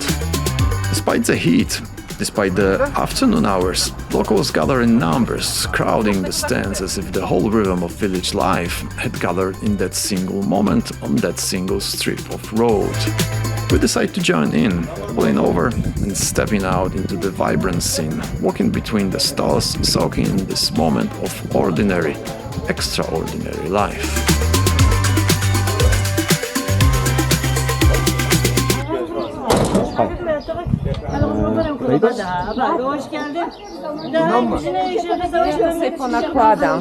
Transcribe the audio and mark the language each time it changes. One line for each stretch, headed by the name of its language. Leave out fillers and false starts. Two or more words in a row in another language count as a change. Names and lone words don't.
English: Despite the heat, despite the afternoon hours, locals gather in numbers, crowding the stands as if the whole rhythm of village life had gathered in that single moment on that single strip of road. We decide to join in, pulling over and stepping out into the vibrant scene, walking between the stalls, soaking in this moment of ordinary, extraordinary life.
Turkish: Hoş geldin.
Polish: Sobie ponakładam.